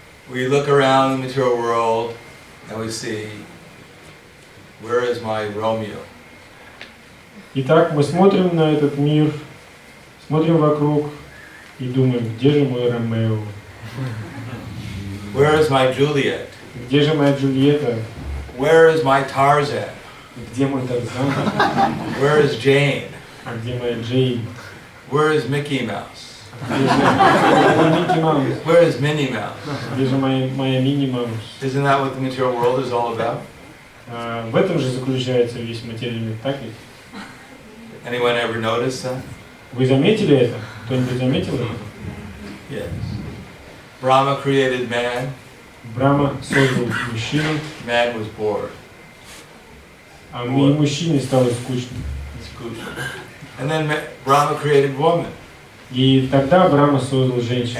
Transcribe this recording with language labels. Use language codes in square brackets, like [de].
[en] We look around the material world and we see, where is my Romeo? [ru] Итак, мы смотрим на этот мир, смотрим вокруг и думаем, где же мой Ромео? [en] Where is my Juliet? [ru] Где же моя Джульетта? [en] Where is my Tarzan? [ru] Где мой Тарзан? [en] Where is Jane? [ru] А где моя Джейн? [en] Where is Mickey Mouse? [ru] Где же Микки Маус? [en] Where is Minnie Mouse? [ru] Где же моя Мини Маус? [en] Isn't that what the material world is all about? [ru] В этом же заключается весь материальный мир, так ведь? [en] Anyone ever noticed that? [ru] Вы заметили это? Кто-нибудь заметил это? [en] Yes. Brahma created man. [ru] Брахма создал мужчину, [en] Man was bored. [ru] а мужчине стало скучно. [en] And then Brahma created woman. [ru] И тогда Брахма создал женщину.